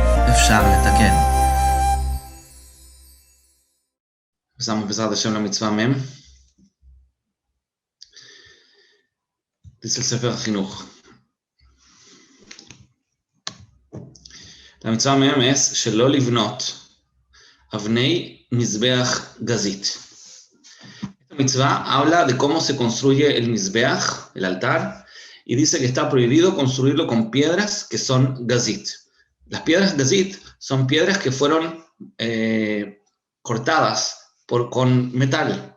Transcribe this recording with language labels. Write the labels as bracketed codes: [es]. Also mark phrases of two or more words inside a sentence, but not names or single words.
[he] אפשר לתקן. Empezamos בעזרת השם למצווה מ'. [es] dice el [he] ספר החינוך. La mitzvah מ' es שלא לבנות אבני מזבח גזית. [es] Esta mitzvah habla de cómo se construye el mizbeach, el altar, y dice que está prohibido construirlo con piedras que son gazit. Las piedras gazit son piedras que fueron cortadas con metal.